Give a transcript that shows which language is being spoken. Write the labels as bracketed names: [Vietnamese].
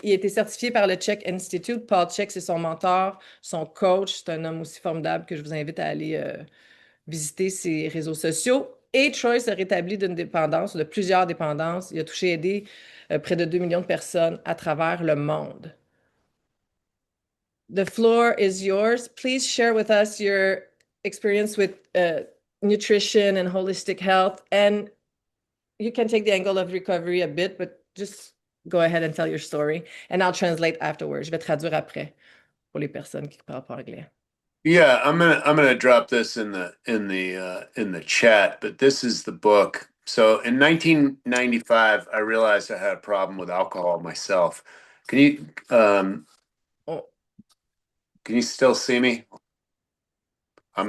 [French] Il a été certifié par le Czech Institute. Paul Czech, c'est son mentor, son coach. C'est un homme aussi formidable que je vous invite à aller visiter ses réseaux sociaux. Et Troy se rétablit d'une dépendance, de plusieurs dépendances. Il a touché et aidé près de 2 millions de personnes à travers le monde. [English] The floor is yours. Please share with us your experience with nutrition and holistic health. And you can take the angle of recovery a bit, but just go ahead and tell your story. And I'll translate afterwards. [French] Je vais traduire après pour les personnes qui parlent pas anglais. [English] Yeah, I'm gonna drop this in the chat, but this is the book. So in 1995, I realized I had a problem with alcohol myself. Can you um Oh, can you still see me? I'm